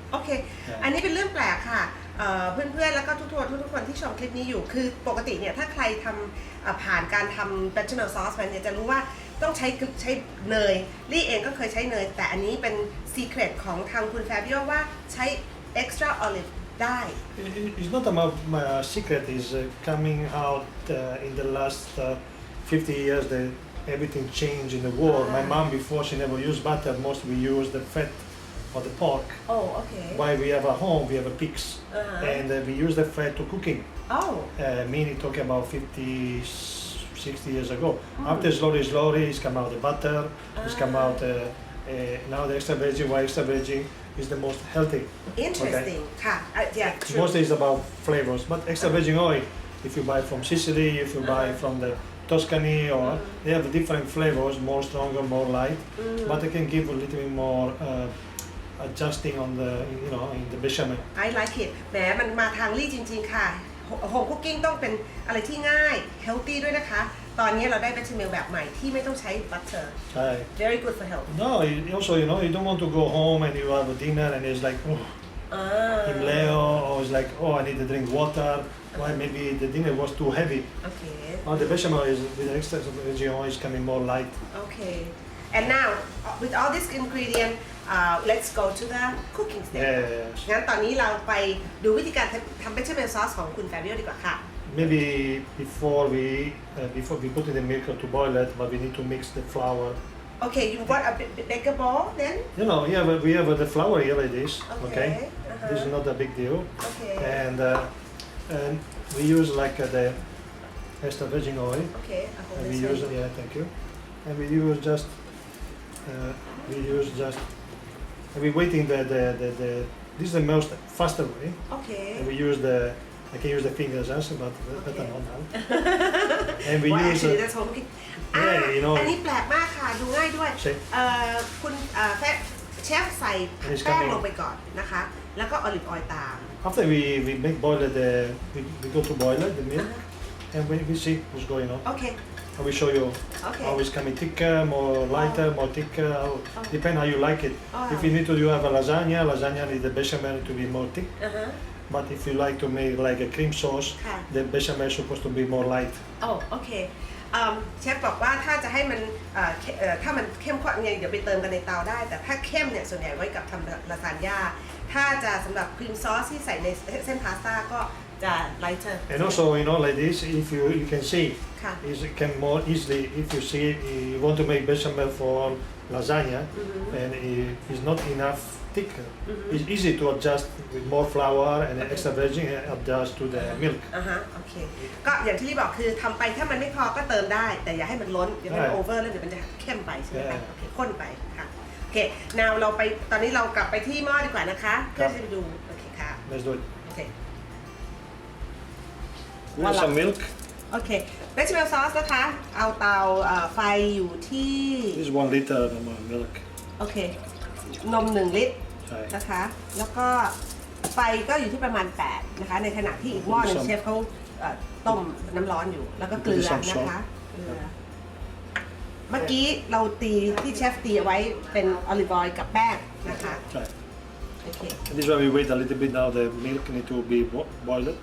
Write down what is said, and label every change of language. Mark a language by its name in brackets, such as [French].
[Thai] โอเคอันนี้เป็นเรื่องแปลกค่ะเพื่อนๆแล้วก็ทุกคนที่ชมคลิปนี้อยู่คือปกติเนี่ยถ้าใครทำผ่านการทำ bechamel sauce มันเนี่ยจะรู้ว่าต้องใช้เนยลี่เองก็เคยใช้เนยแต่อันนี้เป็น secret ของทางคุณ Fabio ว่าใช้ extra olive ได้ [English] It's not about secret is coming out in the last 50 years that everything changed in the world my mom before she never used butter most we use the fat or the pork oh okay why we have a home we have a pigs and we use the fat to cooking oh meaning talking about 50 60 years ago after slowly it's come out the butter it's come out now the extra virgin why extra virgin is the most healthy interesting [Thai] ค่ะ [English] yeah true mostly it's about flavors but extra virgin oil if you buy from Sicily if you buy from the Tuscany or they have different flavors more stronger more light but they can give a little bit more adjusting on the in the bechamel I like it [Thai] แหมมันมาทางลี่จริงๆค่ะโฮมคุกกิ้งต้องเป็นอะไรที่ง่ายเฮลตี้ด้วยนะคะตอนนี้เราได้เบชเมลแบบใหม่ที่ไม่ต้องใช้บัตเตอร์ ใช่ [English] very good for health no also you don't want to go home and you have a dinner and it's like Himleo or it's like I need to drink water why maybe the dinner was too heavy okay the bechamel is with the extra virgin oil is coming more light okay and now with all this ingredient let's go to the cooking step [Thai] งั้นตอนนี้เราไปดูวิธีการทำเบชเมลซอสของคุณ Fabio ดีกว่าค่ะ [English] maybe before we put in the milk to boil it but we need to mix the flour okay you want a bigger bowl then we have the flour here like this okay this is not a big deal okay and we use like the extra virgin oil okay and we use thank you and we use just and we waiting the this is the most faster way okay and we use I can use the fingers also but better not now and we well, use actually that's home cooking [Thai] อันนี้แปลกมากค่ะดูง่ายด้วยคุณเชฟใส่แป้งลงไปก่อนนะคะแล้วก็ออลิฟออยล์ตาม [English] after we make boil it we go to boil it the milk and we see what's going on okay I will show you how it's coming thicker, more lighter, more thicker. Depend how you like it. If you need to, you have a lasagna need the bechamel to be more thick. But if you like to make like a cream sauce, the bechamel is supposed to be more light. Oh, okay. [Thai] เชฟบอกว่าถ้าจะให้มันถ้ามันเข้มข้นไงเดี๋ยวไปเติมกันในเตาได้แต่ถ้าเข้มเนี่ยส่วนใหญ่ไว้กับทำลาซานญ่าถ้าจะสำหรับครีมซอสที่ใส่ในเส้นพาสต้าก็จะ lighter [English] and also like this if you can see it can more easily if you see you want to make bechamel for lasagna and it's not enough thick it's easy to adjust with more flour and extra virgin and adjust to the milk [Thai] โอเคก็อย่างที่ลี่บอกคือทำไปถ้ามันไม่พอก็เติมได้แต่อย่าให้มันล้นอย่าให้มันโอเวอร์แล้วเดี๋ยวมันจะเข้มไปใช่ไหมคะโอเคข้นไปค่ะโอเค now เราไปตอนนี้เรากลับไปที่หม้อดีกว่านะคะเพื่อจะไปดูโอเคค่ะ [English] let's do it [Thai] โอเค [English] some milk [Thai] โอเคเบชเมลซอสนะคะเอาเตาไฟอยู่ที่ [English] this is 1 liter milk [Thai] โอเคนม1 ลิตรนะคะแล้วก็ไฟก็อยู่ที่ประมาณ8นะคะในขณะที่อีกหม้อนึงเชฟเขาต้มน้ำร้อนอยู่แล้วก็เกลือนะคะเกลือเมื่อกี้เราตีที่เชฟตีเอาไว้เป็นออลิฟออยล์กับแป้งนะคะโอเค [English] This is why we wait a little bit now the milk need to be boiled